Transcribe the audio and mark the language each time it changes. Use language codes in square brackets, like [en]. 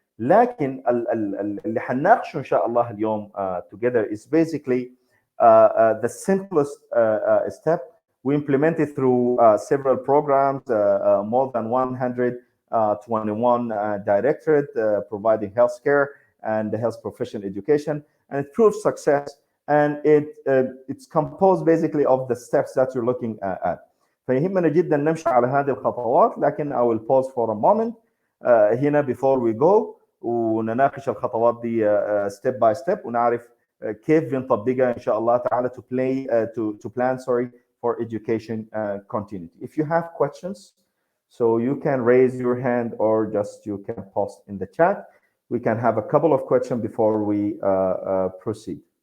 [ar] لكن اللي حنناقشه إن شاء الله اليوم together is basically the simplest step. [en] We implemented through several programs, more than 121 directorate providing healthcare and health profession education, and it proved success. And it's composed basically of the steps that you're looking at. [ar] فيهمنا جدا نمشي على هذه الخطوات، لكن I will pause for a moment هنا before we go ونناقش الخطوات دي step by step ونعرف كيف بنطبقها إن شاء الله تعالى to plan for education continuity. [en] If you have questions, so you can raise your hand or just you can post in the chat. We can have a couple of questions before we proceed.